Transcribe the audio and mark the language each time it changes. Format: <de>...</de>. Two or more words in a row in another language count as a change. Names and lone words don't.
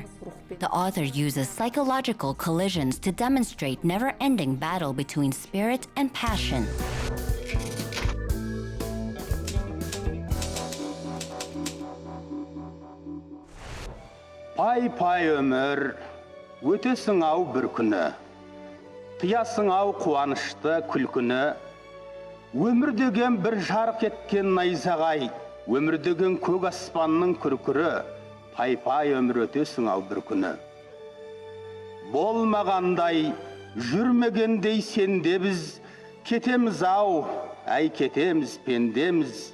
<en>The author uses psychological collisions to demonstrate never-ending battle between spirit and passion.</en> <kk>Pay ömür, ötesin ау bir күні. Қиясың ау қуанышты күлкіні. Өмір деген бір жарық еткен найзағай, өмір деген көк аспанның күркірі, пай өмір өтесің ау бір күні. Болмағандай, жүрмегендей сенде біз, кетеміз ау, әй кетеміз, пендеміз.</kk>